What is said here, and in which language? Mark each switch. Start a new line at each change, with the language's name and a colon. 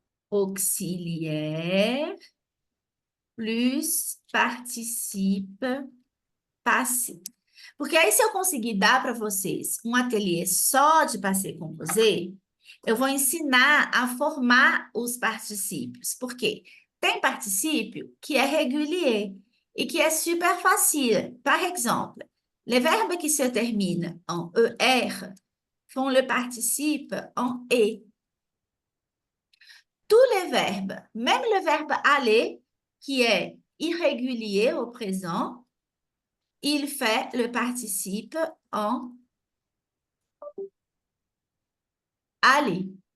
French: auxiliaire plus participe passé.
Portuguese: Porque aí, se eu conseguir dar para vocês um ateliê só de passé composé, eu vou ensinar a formar os particípios. Por quê? Tem particípio que é régulier e que é
French: super facile. Par exemple, les verbes qui se terminent en ER font le participe en E. Tous les verbes, même le verbe aller, qui est irrégulier au présent, il fait le participe en aller.